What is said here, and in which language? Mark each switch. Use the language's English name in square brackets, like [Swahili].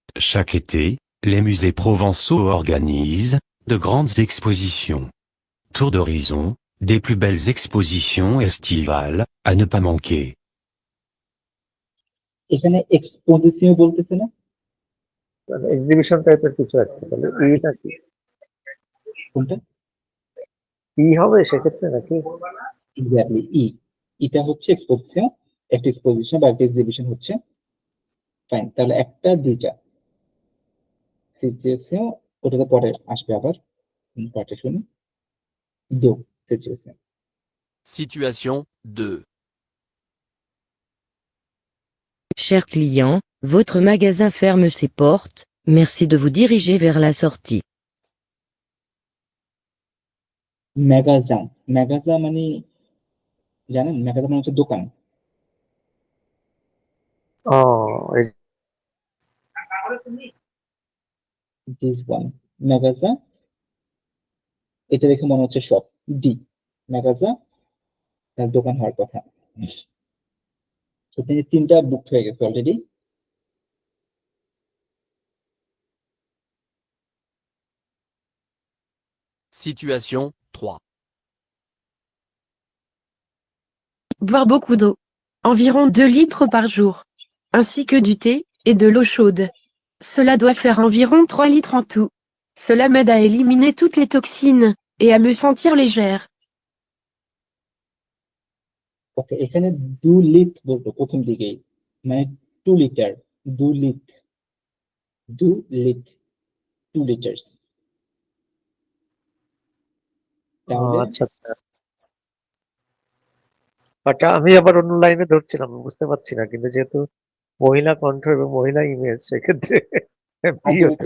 [French] Chaque été, les musées provençaux organisent de grandes expositions. Tour d'horizon, des plus belles expositions estivales, à ne pas manquer. [Bangla] এখানে exposition বলতেছে না? মানে exhibition টাইপের কিছু একটা, তাহলে ইটা কি কোনটা? ই হবে সেক্ষেত্রে নাকি? এক্স্যাক্টলি ই। এটা হচ্ছে এক্সপোজিশন, একটা এক্সপোজিশন বা একটা এক্সিবিশন হচ্ছে। ফাইন, তাহলে একটা দুইটা সিচুয়েশন, ওটা তো পরে আসবে আবার, পার্টে শুনি। দো situation. [French] Situation 2. Cher client, votre magasin ferme ses portes, merci de vous diriger vers la sortie. [Bangla] ম্যাগাজান, ম্যাগাজা মানে জানেন, ম্যাগাজা মানে হচ্ছে দোকান। ও, এই দিস ওয়ান ম্যাগাজা, এটা দেখে মনে হচ্ছে শপ। ডি ম্যাগাজা, তার দোকান হওয়ার কথা। তো তিনি তিনটা বুক হয়ে গেছে already. [French] Situation 3. Boire beaucoup d'eau. Environ 2 litres par jour. Ainsi que du thé et de l'eau chaude. Cela doit faire environ 3 litres en tout. Cela m'aide à éliminer toutes les toxines et à me sentir légère. [Bangla] ওকে, এখানে 2 Litt বলতো প্রথম দিকেই, মানে 2 litre, 2 Litt, 2 Litt, 2 litres. তাহলে আচ্ছা আচ্ছা, but আমি আবার অন্য লাইনে ধরছিলাম, বুঝতে পারছি না, কিন্তু যেহেতু মহিলা কণ্ঠ এবং মহিলা ইমেজ, সেক্ষেত্রে বি হতে